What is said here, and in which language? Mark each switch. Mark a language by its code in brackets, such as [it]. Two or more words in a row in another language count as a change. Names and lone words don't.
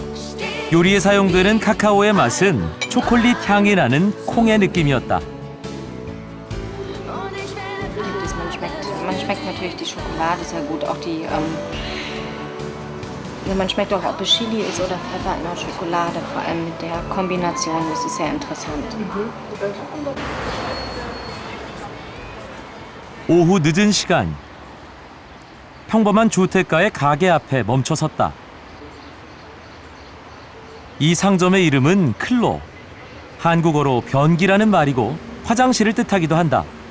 [ko] 요리에 사용되는 카카오의 맛은 초콜릿 향이 나는 콩의 느낌이었다. [de] Schokolade sehr gut. Auch die, man schmeckt auch, ob es Chili ist oder Pfeffer in der Schokolade. Vor allem mit der Kombination, das ist sehr interessant. [ko] 오후 늦은 시간. 평범한 주택가의 가게 앞에 멈춰섰다. 이 상점의 이름은 클로. 한국어로 변기라는 말이고 화장실을 뜻하기도 한다.